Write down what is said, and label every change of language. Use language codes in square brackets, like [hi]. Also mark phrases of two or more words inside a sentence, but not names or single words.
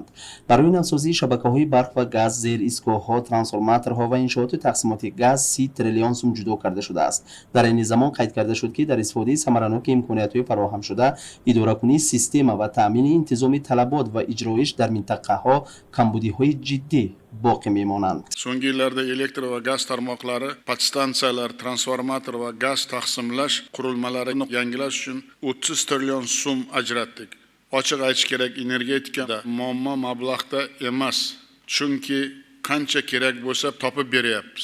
[tg] барои навсозии шабакаҳои барқ ва газ, зеристгоҳҳо, трансформаторҳо ва иншооти тақсимоти газ 30 триллион сум ҷудо карда шудааст. дар айни замон қайд карда шуд ки дар истифодаи самараноки имкониятҳои фароҳамшуда идоракунии система ва таъмини интизоми талабот ва иҷроиш дар минтақаҳо камбудиҳои ҷиддӣ боқӣ мемонанд. [uz] So'nggi yillarda elektr va gaz tarmoqlari, podstansiyalar, transformator va gaz taqsimlash qurilmalarini yangilash uchun 30 trillion so'm ajratdik. Ochiq aytish kerak, energetikada muammo mablag'da emas, chunki qancha kerak bo'lsa topib beryapmiz.